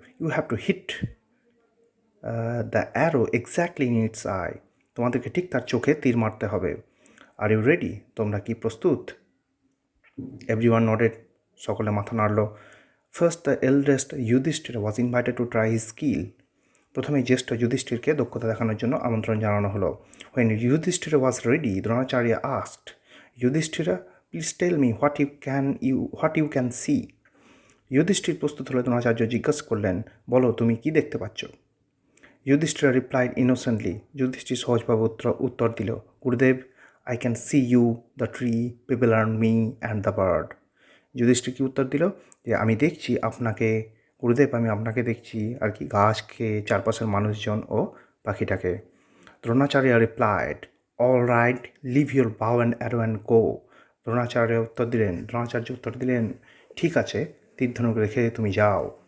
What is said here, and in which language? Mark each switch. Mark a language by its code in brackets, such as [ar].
[en] you have to hit the arrow exactly in its eye, [bn] তোমাদেরকে ঠিক তার চোখে তীর মারতে হবে। [en] are you ready, [bn] তোমরা কি প্রস্তুত? [en] everyone nodded, [bn] সকলে মাথা নাড়ল। [en] first the eldest Yudhishthira was invited to try his skill, [bn] প্রথমে জ্যেষ্ঠ যুধিষ্ঠিরকে দক্ষতা দেখানোর জন্য আমন্ত্রণ জানানো হলো। [en] When Yudhishthira was ready, Dronacharya asked, Yudhishthira, please tell me what you can see. [bn] Yudhishthir প্রস্তুত হলে দ্রোণাচার্য জিজ্ঞাসা করলেন, বলো তুমি কি দেখতে পাচ্ছ? [en] Yudhishthira replied innocently. [bn] যুধিষ্ঠির সহজভাবে উত্তর দিল, গুরুদেব, [en] I can see you, the tree, people around me and the bird. [bn] Yudhishthir কি উত্তর দিল যে আমি দেখছি আপনাকে, গুরুদেব আমি আপনাকে দেখছি আর কি, গাছকে, চারপাশের মানুষজন ও পাখিটাকে। [en] Dronacharya replied, all right, leave your bow and arrow and go. [bn] Dronacharya উত্তর দিলেন ঠিক আছে, তীর ধনুক রেখে তুমি যাও।